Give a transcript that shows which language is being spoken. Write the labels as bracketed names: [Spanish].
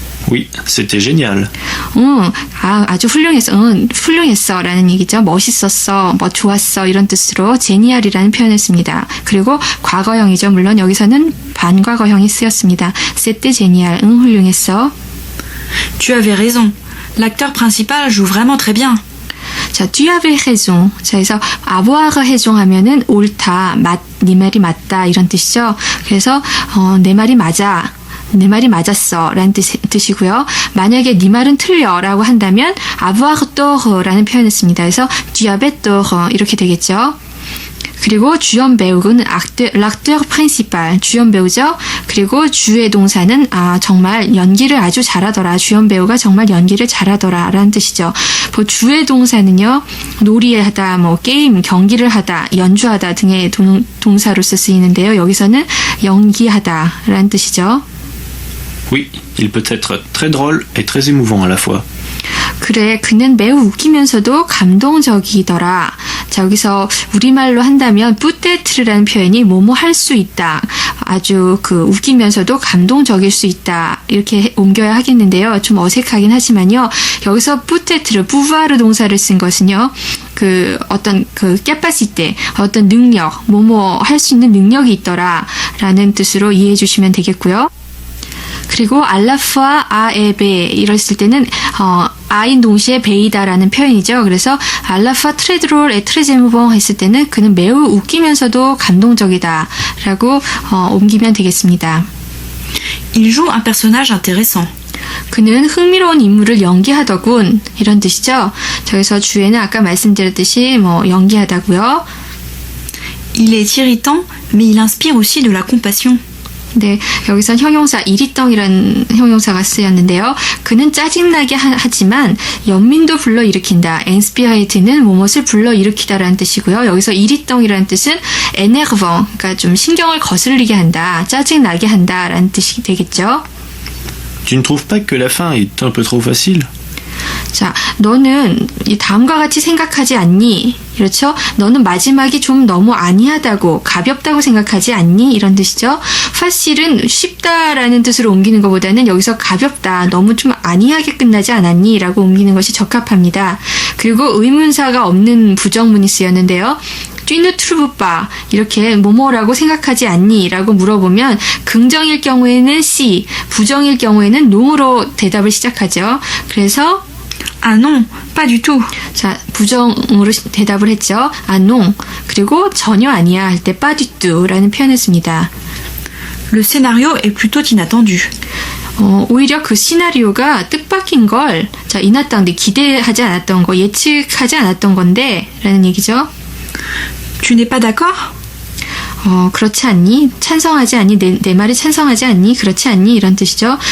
[French] Oui, c'était génial. [Korean] 아주 훌륭했어. 훌륭했어. 라는 얘기죠. 멋있었어. 뭐 좋았어. 이런 뜻으로 제니알이라는 표현을 씁니다. 그리고 과거형이죠. 물론 여기서는 반과거형이 쓰였습니다. [French] c'était génial. [Korean] 훌륭했어. [French] Tu avais raison. L'acteur principal joue vraiment très bien. [Korean] 자, [French] tu avais raison. [Korean] 자, 그래서 avoir raison 하면은 옳다, 네 말이 맞다 이런 뜻이죠. 그래서 내 말이 맞아. 내 말이 맞았어 라는 뜻이고요. 만약에 네 말은 틀려 라고 한다면 avoir tort 라는 표현을 씁니다. 그래서 [French] tu avais tort [Korean] 이렇게 되겠죠. 그리고 주연 배우는 l'acteur principal, 주연 배우죠. 그리고 주의 동사는 정말 연기를 아주 잘하더라. 주연 배우가 정말 연기를 잘하더라 라는 뜻이죠. 주의 동사는요. 놀이하다, 게임, 경기를 하다, 연주하다 등의 동사로서 쓰이는데요. 여기서는 연기하다 라는 뜻이죠. [French] Oui, il peut être très drôle et très émouvant à la fois. [Korean] 그래, 그는 매우 웃기면서도 감동적이더라. 자, 여기서 우리말로 한다면 peut-être-라는 표현이 뭐뭐 할 수 있다. 아주 웃기면서도 감동적일 수 있다. 이렇게 옮겨야 하겠는데요. 좀 어색하긴 하지만요. 여기서 peut-être, pouvoir 동사를 쓴 것은요. 어떤 capacité, 어떤 능력, 뭐뭐 할 수 있는 능력이 있더라. 라는 뜻으로 이해해 주시면 되겠고요. 그리고 알라프와 아에베 이랬을 때는 아인 동시에 베이다라는 표현이죠. 그래서 알라파 트레드롤 에트레제무봉 했을 때는 그는 매우 웃기면서도 감동적이다라고 옮기면 되겠습니다. [French] Il joue un personnage intéressant. [Korean] 그는 흥미로운 인물을 연기하더군 이런 뜻이죠. 저기서 주에는 아까 말씀드렸듯이 연기하다고요. [French] Il est irritant, mais il inspire aussi de la compassion. [Korean] 네, 여기선 형용사 이리덩이라는 형용사가 쓰였는데요. 그는 짜증나게 하지만 연민도 불러일으킨다. inspirate는 무엇을 불러일으키다라는 뜻이고요. 여기서 이리덩이라는 뜻은 énervant, 그러니까 좀 신경을 거슬리게 한다, 짜증나게 한다라는 뜻이 되겠죠. [French] Tu ne trouves pas que la fin est un peu trop facile? [Korean] 자, 너는 이 다음과 같이 생각하지 않니? 그렇죠? 너는 마지막이 좀 너무 아니하다고, 가볍다고 생각하지 않니? 이런 뜻이죠. facil은 쉽다라는 뜻으로 옮기는 것보다는 여기서 가볍다, 너무 좀 아니하게 끝나지 않았니? 라고 옮기는 것이 적합합니다. 그리고 의문사가 없는 부정문이 쓰였는데요. [French] Tu ne trouves pas [Korean] 이렇게 뭐뭐라고 생각하지 않니? 라고 물어보면 긍정일 경우에는 si, 부정일 경우에는 no로 대답을 시작하죠. 그래서 [French] Ah non, pas du tout. [Korean] 자, 부정으로 대답을 했죠. [French] Ah non. [Korean] 그리고 전혀 아니야 할 때 [French] pas du tout [Korean] 라는 표현을 씁니다. [French] Le scénario est plutôt inattendu. [Korean] 오히려 그 시나리오가 뜻밖인 걸, 자, inattendu, 기대하지 않았던 거, 예측하지 않았던 건데 라는 얘기죠. [French] Tu n'es pas d'accord? [Korean] 그렇지 않니? 찬성하지 않니? 내 말에 찬성하지 않니? 그렇지 않니? 이런 뜻이죠.